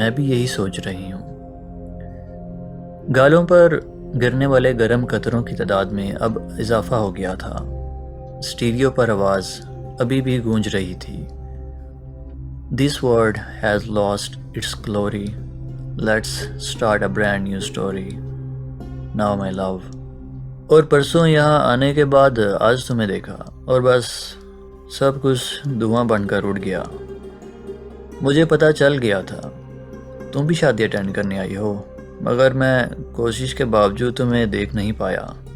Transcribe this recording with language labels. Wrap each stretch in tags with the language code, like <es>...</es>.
<ur>یہی سوچ رہی ہوں۔ گالوں پر گرنے والے گرم قطروں کی تعداد میں اب اضافہ ہو گیا تھا۔ اسٹیریو پر آواز ابھی بھی گونج رہی تھی۔</ur> <en>This world has lost its glory. Let's start a brand new story. Now my love.</en> <ur>اور پرسوں یہاں آنے کے بعد آج تمہیں دیکھا اور بس سب کچھ دھواں بن کر اڑ گیا۔ مجھے پتہ چل گیا تھا تم بھی شادی اٹینڈ کرنے آئی ہو، مگر میں کوشش کے باوجود تمہیں دیکھ نہیں پایا۔</ur>